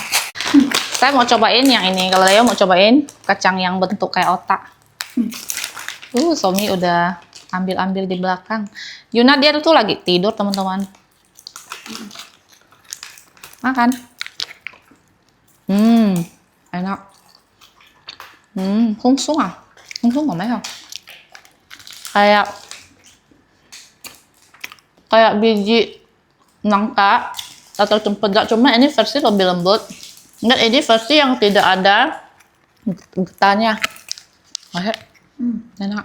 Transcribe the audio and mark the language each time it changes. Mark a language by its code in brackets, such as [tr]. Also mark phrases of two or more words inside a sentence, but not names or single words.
[id] Saya mau cobain yang ini. Kalau Leo mau cobain kacang yang bentuk kayak otak. Suami udah ambil-ambil di belakang. Yuna dia tuh lagi tidur teman-teman. Makan. Enak. [vi] Không xuống à? Không xuống mấy không? [id] Kayak biji nangka atau cempedak, cuma ini versi lebih lembut. Dan ini versi yang tidak ada getahnya. Enak.